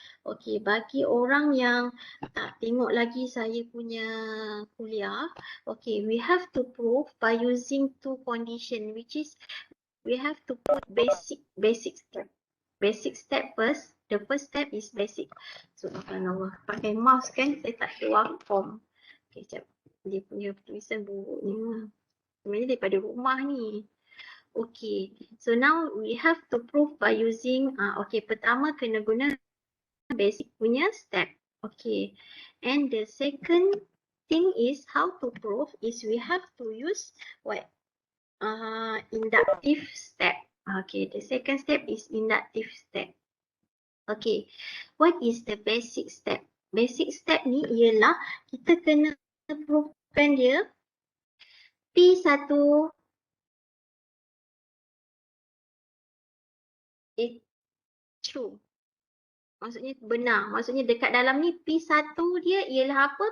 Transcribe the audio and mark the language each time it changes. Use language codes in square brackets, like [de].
[ms] Okay, bagi orang yang tak tengok lagi saya punya kuliah, [en] okay, we have to prove by using two condition, which is we have to put basic step. Basic step first. The first step is basic. Subhanallah. [ms] Pakai mouse kan, saya tak keluar form. Okay, sekejap. Dia punya tulisan buruknya. Sebenarnya daripada rumah ni. [en] Okay. So now we have to prove by using, okay, [ms] pertama kena guna basic punya step. [en] Okay. And the second thing is how to prove is we have to use what? Inductive step. Okay, the second step is inductive step. Okay, what is the basic step? [ms] Basic step ni ialah kita kena provekan dia [en] P1 is true. [ms] Maksudnya benar. Maksudnya dekat dalam ni P1 dia ialah apa?